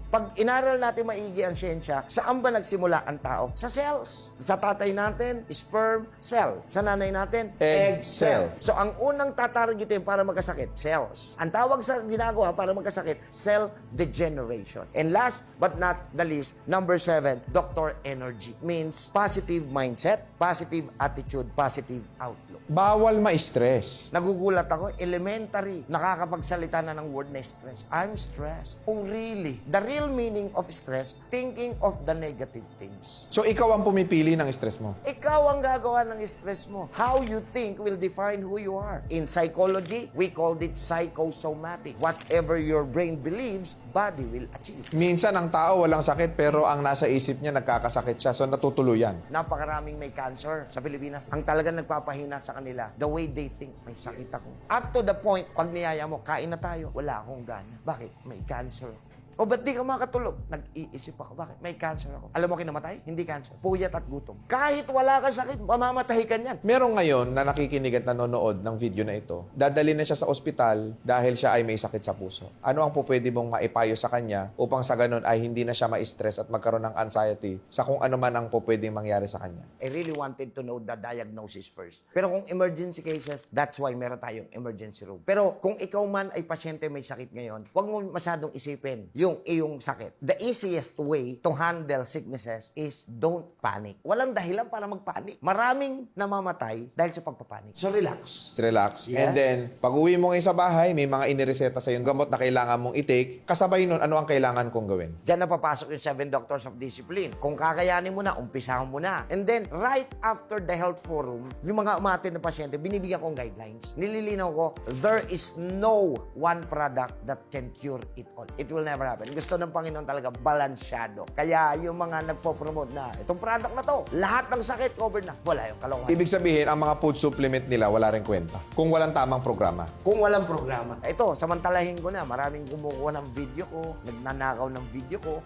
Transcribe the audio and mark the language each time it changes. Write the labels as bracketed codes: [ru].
[tl] Pag inaral natin maigi ang siyensya, saan ba nagsimula ang tao? Sa cells. Sa tatay natin, sperm cell. Sa nanay natin, [en] Egg cell. [tl] So, ang unang tatargetin para magkasakit, cells. Ang tawag sa ginagawa para magkasakit, cell degeneration. [en] And last but not the least, number 7, Dr. Energy. Means positive mindset, positive attitude, positive outlook. [tl] Bawal ma-stress. Nagugulat ako, elementary, nakakapagsalita na ng word na stress. [en] I'm stressed. Oh, really? The real meaning of stress, thinking of the negative things. [tl] So, ikaw ang pumipili ng stress mo. Ikaw ang gagawa ng stress mo. [en] How you think will define who you are. In psychology, we called it psychosomatic. Whatever your brain believes, body will achieve. [tl] Minsan, ang tao walang sakit, pero ang nasa isip niya, nagkakasakit siya. So, natutuluyan. Napakaraming may cancer sa Pilipinas. Ang talagang nagpapahina sa kanila, [en] the way they think, [tl] may sakit ako. [en] Up to the point, [tl] pag niyaya mo, kain na tayo, wala akong gana. Bakit? May cancer. O ba't di ka makatulog? Nag-iisip ako. Bakit? May cancer ako. Alam mo kinamatay? Hindi cancer. Puyat at gutom. Kahit wala kang sakit, mamamatay ka niyan. Meron ngayon na nakikinig at nanonood ng video na ito, dadalhin na siya sa ospital dahil siya ay may sakit sa puso. Ano ang pwede mong maipayo sa kanya upang sa ganun ay hindi na siya ma-stress at magkaroon ng anxiety sa kung ano man ang pwedeng mangyari sa kanya? [en] I really wanted to know the diagnosis first. [tl] Pero kung emergency cases, [en] that's why [tl] meron tayong emergency room. Pero kung ikaw man ay pasyente may sakit ngayon, huwag mo masyadong isipin yung iyong sakit. [en] The easiest way to handle sicknesses is don't panic. [tl] Walang dahilan para magpanik. Maraming namamatay dahil sa pagpapanik. So relax. [en] Relax. Yes. And then, [tl] pag uwi mo ngayon sa bahay, may mga inireseta sa yung gamot na kailangan mong i-take. Kasabay nun, ano ang kailangan kong gawin? Diyan na papasok yung 7 Doctors of Discipline. Kung kakayanin mo na, umpisahan mo na. [en] And then, right after the health forum, [tl] yung mga umatin na pasyente, binibigyan kong [en] guidelines. [tl] Nililinaw ko, [en] there is no one product that can cure it all. It will never happen. [tl] Gusto ng Panginoon talaga balansyado. Kaya yung mga nagpo-promote na, itong product na to, lahat ng sakit covered na. Wala yung kalokohan. Ibig sabihin, ang mga food supplement nila, wala rin kwenta. Kung walang tamang programa. Kung walang programa. Ito, samantalahin ko na. Maraming kumukuha ng video ko, nagnanakaw ng video ko.